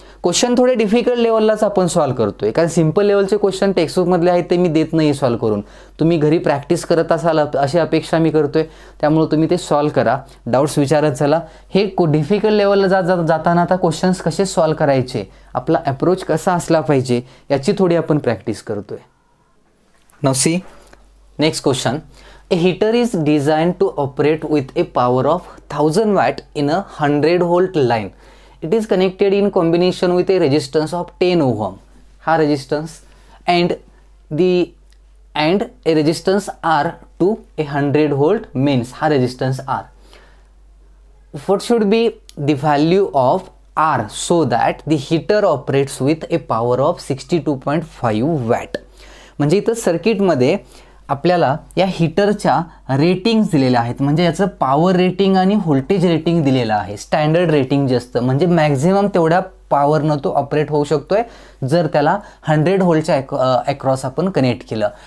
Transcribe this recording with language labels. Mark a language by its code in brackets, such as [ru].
[mr] Question थोडे difficult लेवललाच आपण solve करतोय, कारण सिंपल लेवलचे क्वेश्चन टेक्स्टबुकमधले आहेत ते मी देत नाही सॉल्व करून. तुम्ही घरी प्रॅक्टिस करत असाल अशी अपेक्षा मी करतोय, त्यामुळे तुम्ही ते सॉल्व करा, डाऊट्स विचारत चला. हे डिफिकल्ट लेवलला जाताना आता क्वेश्चन्स कसे सॉल्व करायचे, आपला अप्रोच कसा असला पाहिजे याची थोडी आपण प्रॅक्टिस करतोय. [en] Now see next question. A heater is designed to operate with a power of 1000 watt in a 100 volt line. It is connected in combination with a resistance of 10 ohm. हा resistance and a resistance R to a 100 volt means हा resistance R. What should be the value of R so that the heater operates with a power of 62.5 watt. [mr] म्हणजे इथं सर्किटमध्ये आपल्याला या हीटरच्या ratings दिलेल्या आहेत, म्हणजे याचं पॉवर रेटिंग आणि व्होल्टेज रेटिंग दिलेलं आहे. स्टँडर्ड रेटिंग जे असतं म्हणजे मॅक्झिमम तेवढ्या पॉवरनं तो ऑपरेट होऊ शकतोय जर त्याला 100 व्होल्टच्या अक्रॉस आपण कनेक्ट केलं.